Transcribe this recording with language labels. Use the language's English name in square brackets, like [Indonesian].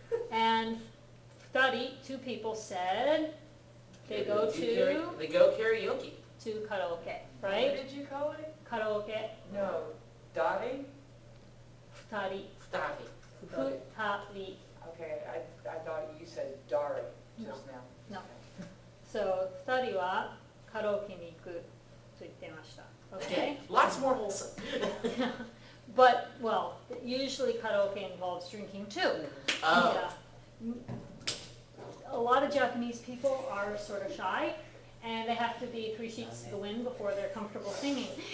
[English] And 2 people said they go to They go karaoke. karaoke, What right? did you call it? Karaoke, No, Dottie? [Japanese] 2人, Futari. 2人. [English] Okay, I thought you said Dari just now. No. [Japanese] So, 2人はカラオケに行くと言っていました。 [English] Okay? Okay, lots more wholesome. But, well, usually karaoke involves drinking too. Oh. Yeah. A lot of Japanese people are sort of shy, and they have to be 3 sheets to the wind before they're comfortable singing.